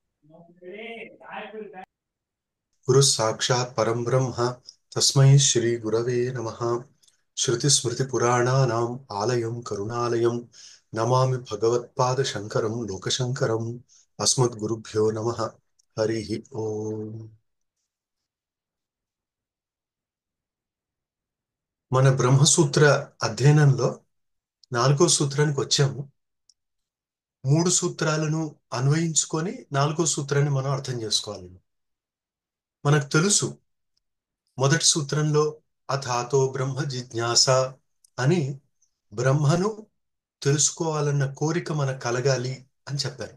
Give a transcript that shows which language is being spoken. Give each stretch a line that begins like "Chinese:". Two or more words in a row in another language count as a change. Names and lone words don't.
Sanskrit: गुरु साक्षात् परम ब्रह्म तस्मै श्री गुरवे नमः। श्रुति स्मृति पुराणानाम् आलयं करुणालयं नमामि भगवत्पाद शंकरं लोकशंकरं। अस्मद्गुरुभ्यो नमः। हरिः ओम।
Telugu: మన బ్రహ్మసూత్ర అధ్యయనంలో 4వ సూత్రానికి వచ్చాము. 3 సూత్రాలను అన్వయించుకొని 4వ సూత్రాన్ని మనం అర్థం చేసుకోవాలి. మనకు తెలుసు మొదటి సూత్రంలో
Sanskrit: అథాతో బ్రహ్మ జిజ్ఞాస
Telugu: అని బ్రహ్మను తెలుసుకోవాలన్న కోరిక మనకు కలగాలి అని చెప్పారు.